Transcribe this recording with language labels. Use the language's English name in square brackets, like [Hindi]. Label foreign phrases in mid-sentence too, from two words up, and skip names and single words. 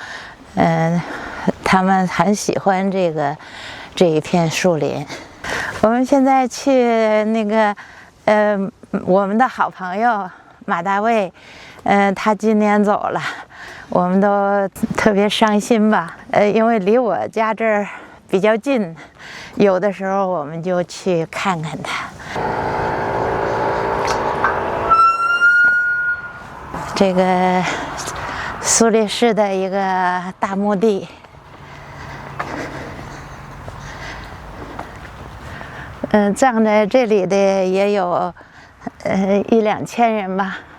[Chinese] 他們很喜歡這一片樹林。我們現在去那個我們的好朋友馬大衛，他今年走了，我們都特別傷心吧。因為離我家這兒比較近，有的時候我們就去看看他。這個蘇黎世的一個大墓地。葬在這裡的也有1-2千人吧。